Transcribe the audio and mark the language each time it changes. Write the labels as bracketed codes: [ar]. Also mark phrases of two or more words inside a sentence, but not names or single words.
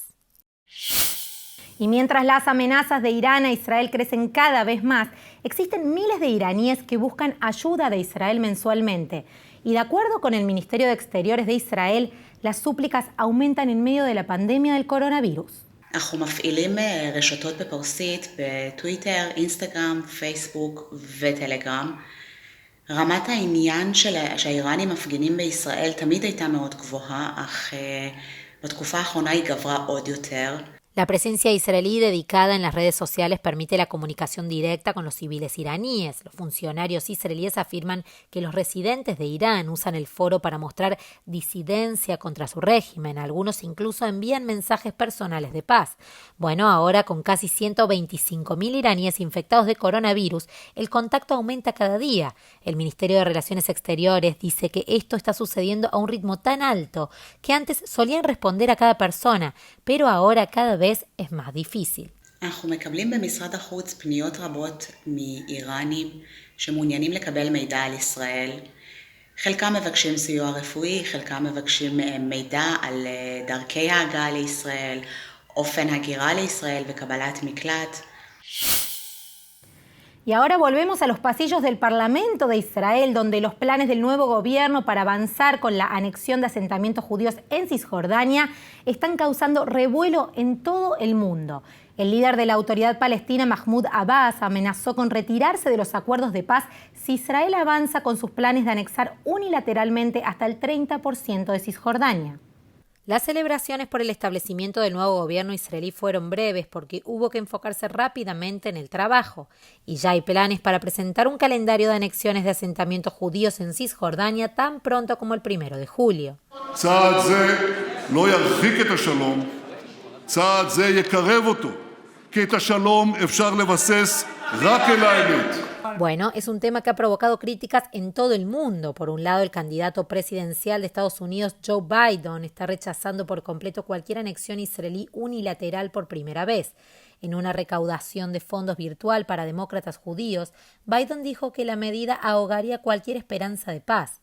[es] Y mientras las amenazas de Irán a Israel crecen cada vez más, existen miles de iraníes que buscan ayuda de Israel mensualmente. Y de acuerdo con el Ministerio de Exteriores de Israel, las súplicas aumentan en medio de la pandemia del coronavirus. [he] אנחנו מפעילים רשתות בפרסית, בטוויטר, אינסטגרם, פייסבוק וטלגרם. רמת העניין שהאיראנים מפגינים בישראל תמיד הייתה מאוד גבוהה, אך בתקופה האחרונה היא גברה עוד יותר. [es] La presencia israelí dedicada en las redes sociales permite la comunicación directa con los civiles iraníes. Los funcionarios israelíes afirman que los residentes de Irán usan el foro para mostrar disidencia contra su régimen. Algunos incluso envían mensajes personales de paz. Bueno, ahora con casi 125.000 iraníes infectados de coronavirus, el contacto aumenta cada día. El Ministerio de Relaciones Exteriores dice que esto está sucediendo a un ritmo tan alto que antes solían responder a cada persona, pero ahora cada vez es más difícil. [he] אנחנו מקבלים במשרד החוץ פניות רבות מאיראנים שמעוניינים לקבל מידע על ישראל. חלקם מבקשים סיוע רפואי, חלקם מבקשים מידע על דרכי ההגעה לישראל, אופן הגירה לישראל וקבלת מקלט. [es] Y ahora volvemos a los pasillos del Parlamento de Israel, donde los planes del nuevo gobierno para avanzar con la anexión de asentamientos judíos en Cisjordania están causando revuelo en todo el mundo. El líder de la autoridad palestina, Mahmoud Abbas, amenazó con retirarse de los acuerdos de paz si Israel avanza con sus planes de anexar unilateralmente hasta el 30% de Cisjordania. Las celebraciones por el establecimiento del nuevo gobierno israelí fueron breves porque hubo que enfocarse rápidamente en el trabajo. Y ya hay planes para presentar un calendario de anexiones de asentamientos judíos en Cisjordania tan pronto como el 1 de julio. [he] צעד זה לא ירחיק את השלום, צעד זה יקרב אותו, כי את השלום אפשר לבסס רק אל האמת. [es] Bueno, es un tema que ha provocado críticas en todo el mundo. Por un lado, el candidato presidencial de Estados Unidos, Joe Biden, está rechazando por completo cualquier anexión israelí unilateral por primera vez. En una recaudación de fondos virtual para demócratas judíos, Biden dijo que la medida ahogaría cualquier esperanza de paz.